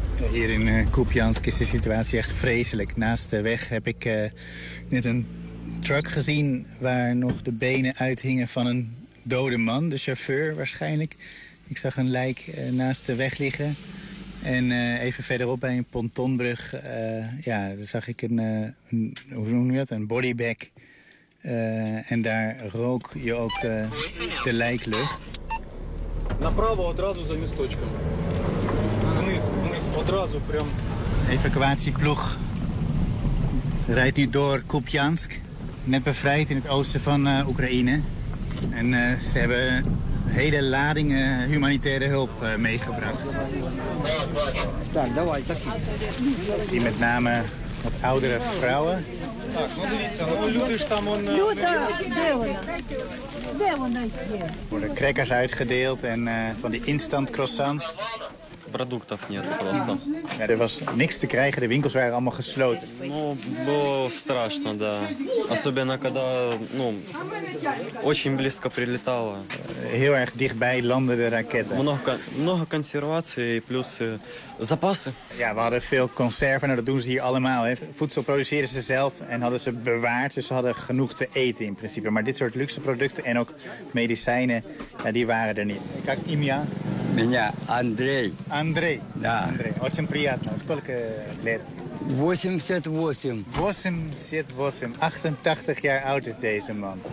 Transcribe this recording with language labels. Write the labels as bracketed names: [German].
[Dutch] Hier in Kupiansk is de situatie echt vreselijk. Naast de weg heb ik net een truck gezien waar nog de benen uithingen van een dode man, de chauffeur waarschijnlijk. Ik zag een lijk naast de weg liggen. En even verderop bij een pontonbrug zag ik een bodybag. En daar rook je ook de lijklucht. [Ukrainian] Направо одразу за місточком. Вниз одразу прям. [Dutch] Evacuatieploeg rijdt nu door Kupiansk, net bevrijd in het oosten van Oekraïne. En ze hebben hele lading humanitaire hulp meegebracht. Ik zie met name wat oudere vrouwen. Er worden crackers uitgedeeld en van die instant croissants. [Russian] Продуктов нет просто. [Dutch] Er was niks te krijgen, de winkels waren allemaal gesloten. [Russian] Ну, было страшно, да. Особенно когда, ну, очень близко прилетало. [Dutch] Heel erg dichtbij landen de raketten. [Russian] Много консервации и плюс запасы. [Dutch] Ja, we hadden veel conserven, nou, dat doen ze hier allemaal. Hè. Voedsel produceren ze zelf en hadden ze bewaard, dus ze hadden genoeg te eten in principe. Maar dit soort luxe producten en ook medicijnen, ja, die waren er niet. [Russian] Как имя? Меня Андрей. Андрей. Да. Андрей. Очень приятно. Сколько лет? [Dutch] 88 jaar oud is deze man.